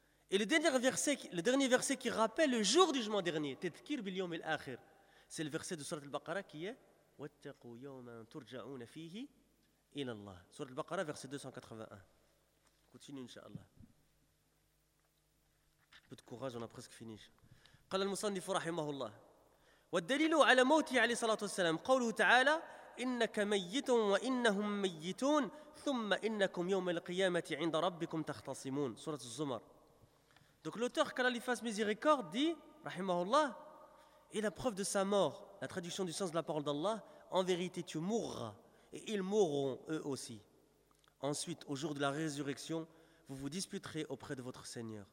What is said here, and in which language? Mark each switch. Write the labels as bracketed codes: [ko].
[fr] Et le dernier verset qui rappelle le jour du jugement dernier, [ar] tadhkir bil yawm al-akhir, [fr] c'est le verset de Surat al-Baqara qui est [ar] واتقوا يوما ترجعون فيه الى الله سوره البقره [fr] verset 281. Continue inshallah. Un peu de courage, on a presque fini. [ar] قال المصنف رحمه الله والدليل على موته عليه الصلاه والسلام قوله تعالى انك ميت وانهم ميتون ثم انكم يوم القيامه عند ربكم تختصمون سوره الزمر. [fr] Donc l'auteur, qu'a la face miséricorde, dit [ar] رحمه الله [fr] et la preuve de sa mort, la traduction du sens de la parole d'Allah, en vérité tu mourras et ils mourront eux aussi. Ensuite, au jour de la résurrection, vous vous disputerez auprès de votre Seigneur.